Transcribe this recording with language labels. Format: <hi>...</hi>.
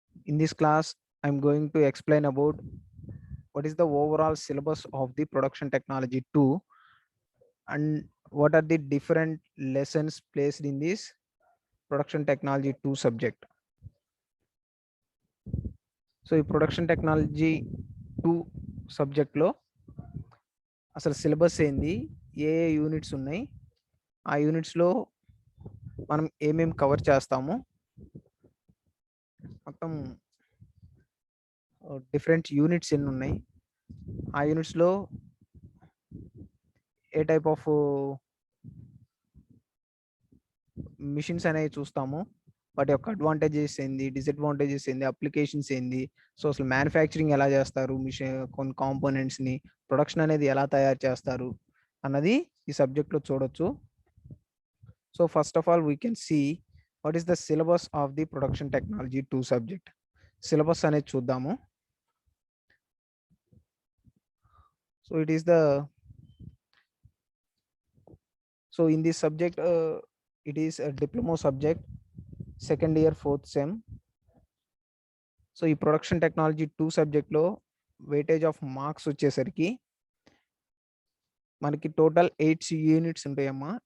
<en>In this class, I am going to explain about what is the overall syllabus of the Production Technology 2 and what are the different lessons placed in this Production Technology 2 subject.</en> <te>So ఈ production technology 2 సబ్జెక్ట్లో అసలు syllabus ఏంది, ఏ units ఉన్నాయి, ఆ యూనిట్స్లో మనం ఏమేమి cover చేస్తాము, మొత్తం డిఫరెంట్ యూనిట్స్ ఎన్ని ఉన్నాయి, ఆ యూనిట్స్లో ఏ టైప్ ఆఫ్ మిషన్స్ అనేవి చూస్తాము, వాటి యొక్క అడ్వాంటేజెస్ ఏంది, డిసడ్వాంటేజెస్ ఏంది, అప్లికేషన్స్ ఏంది, సో అసలు మ్యానుఫ్యాక్చరింగ్ ఎలా చేస్తారు, మిషన్ కొన్ని కాంపోనెంట్స్ని ప్రొడక్షన్ అనేది ఎలా తయారు చేస్తారు అన్నది ఈ సబ్జెక్ట్లో చూడొచ్చు.</te> <en>So first of all we can see what is the syllabus of the production technology 2 subject.</en> <te>Syllabus అనేది చూద్దాము.</te> <en>So it is the so in this subject it is a diploma subject, second year 4th sem.</en> <te>So ఈ production technology 2 సబ్జెక్ట్లో weightage of marks వచ్చేసరికి మనకి total 8 units ఉంటాయమ్మా.</te>